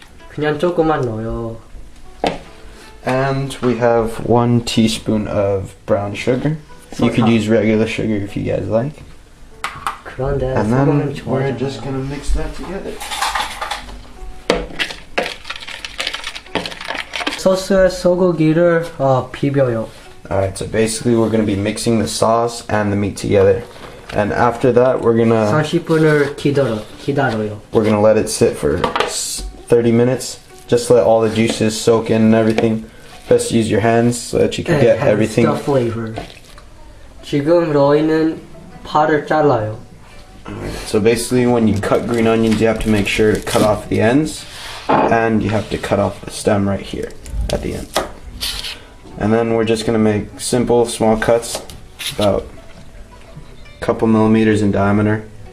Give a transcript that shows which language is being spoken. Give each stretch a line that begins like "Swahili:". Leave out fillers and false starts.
Korean: 그냥 조금만 넣어요.
English: And we have 1 teaspoon of brown sugar. You could use regular sugar if you guys like.
Korean: 그런데
English: And
Korean: 소금은
English: then we're
Korean: 좋아하잖아.
English: just gonna mix that together.
Korean: 소스에 소고기를 비벼요.
English: Alright, so basically we're gonna be mixing the sauce and the meat together. And after that we're gonna
Korean: 30분을 기다려요.
English: let it sit for 30 minutes. Just let all the juices soak in and everything. Best use your hands so that you can get everything. The flavor.
Korean: 지금 로이는 파를 잘라요.
English: So basically when you cut green onions you have to make sure to cut off the ends. And you have to cut off the stem right here at the end. And then we're just gonna make simple small cuts, about a couple millimeters in diameter.